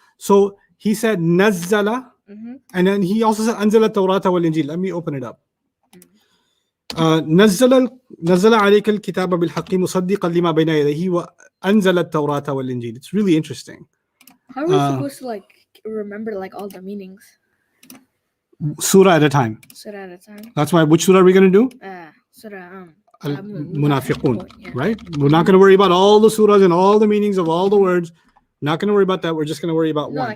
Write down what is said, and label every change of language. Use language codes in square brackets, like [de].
[en] So he said nazzala, and then he also said [ar] anzala tawrata wal injil. [en] Let me open it up. [ar] نزل عليك الكتاب بالحق مصدقا لما بين يديه وأنزل التوراة والإنجيل. [en] It's really interesting. How are we supposed to remember all the meanings? Surah at a time. Surah at a time. That's why. Which surah are we going to do? Surah Al-Munafiqun. Right? We're not going to worry about all the surahs and all the meanings of all the words. Not going to worry about that. We're just going to worry about one.